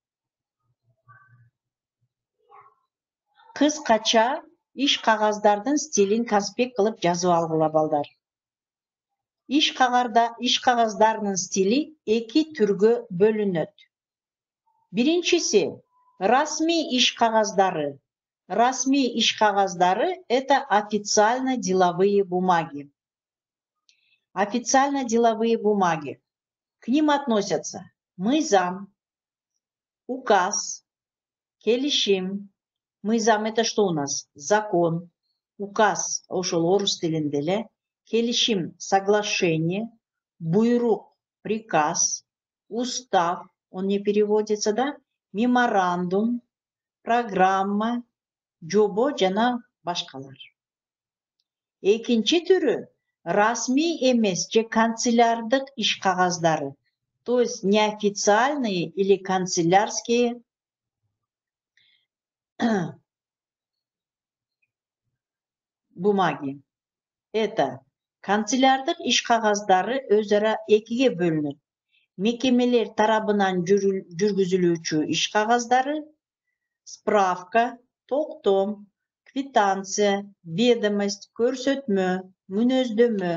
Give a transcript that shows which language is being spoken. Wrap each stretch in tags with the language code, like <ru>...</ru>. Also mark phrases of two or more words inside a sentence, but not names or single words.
<ky>Кыскача иш кагаздардын стилин конспект кылып жазып алгыла балдар. Иш кагаздарынын стили эки түргө бөлүнөт. Биринчиси расмий иш кагаздары. Расмий иш кагаздары –</ky> <ru>это официально-деловые бумаги. Официально-деловые бумаги. К ним относятся</ru> <ky>мыйзам, указ, келишим. Мыйзам –</ky> <ru>это что у нас? Закон.</ru> <ky>Указ – ошол орус тилинде эле. Келишим – соглашение. Буйрук –</ky> <ru>приказ. Устав – он не переводится, да?</ru> <ky>Меморандум, программа, жобо жана башкалар. Экинчи түрү расмий эмес же канцелярдык иш кагаздары.</ky> <ru>То есть неофициальные или канцелярские бумаги.</ru> <ky>Это канцелярдык иш кагаздары өз ара экиге бөлүнөт. Мекемелер тарабынан жүргүзүлүүчү иш кагаздары, справка, токтом, квитанция, ведомость, көрсөтмө, мүнөздөмө.</ky>